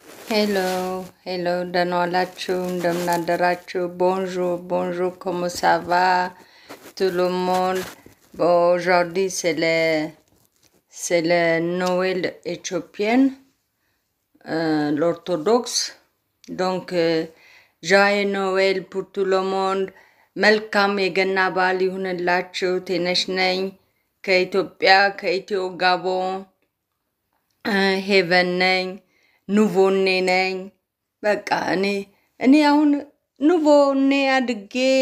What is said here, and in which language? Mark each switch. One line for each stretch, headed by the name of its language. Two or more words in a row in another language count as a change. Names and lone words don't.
English: Hello, hello,
Amharic: ደህና ዋላችሁ፣ እንደምን አደራችሁ?
French: Bonjour, bonjour, comment ça va? Tout le monde. Bon, aujourd'hui, c'est le Noël éthiopien, l'orthodoxe. Donc, joyeux Noël pour tout le monde.
Amharic: መልካም የገና በዓል ይሁንላችሁ። ቴነሽ ነኝ ከኢትዮጵያ ከኢትዮ ጋቦን ሄቨን ነኝ ኑቮኔ ነኝ። በቃ እኔ አሁን ኑቮኔ አድጌ